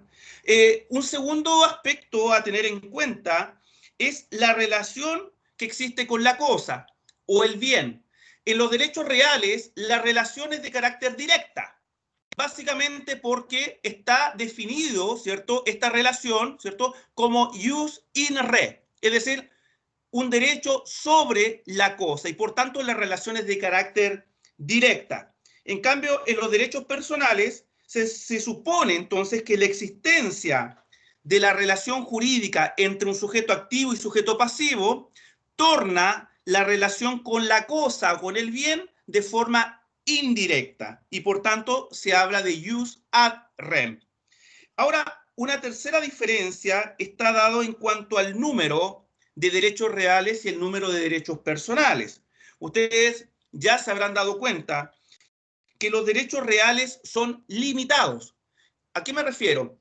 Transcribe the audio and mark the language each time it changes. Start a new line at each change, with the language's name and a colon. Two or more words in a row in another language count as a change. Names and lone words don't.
Spanish: Un segundo aspecto a tener en cuenta es la relación que existe con la cosa o el bien. En los derechos reales, la relación es de carácter directa, básicamente porque está definido, ¿cierto?, esta relación, ¿cierto?, como
Latin: jus in re,
Spanish: es decir, un derecho sobre la cosa y por tanto la relación es de carácter directa. En cambio, en los derechos personales se supone entonces que la existencia de la relación jurídica entre un sujeto activo y sujeto pasivo torna la relación con la cosa o con el bien de forma indirecta y por tanto se habla de
Latin: jus ad rem.
Spanish: Ahora, una tercera diferencia está dado en cuanto al número de derechos reales y el número de derechos personales. Ustedes ya se habrán dado cuenta que los derechos reales son limitados. ¿A qué me refiero?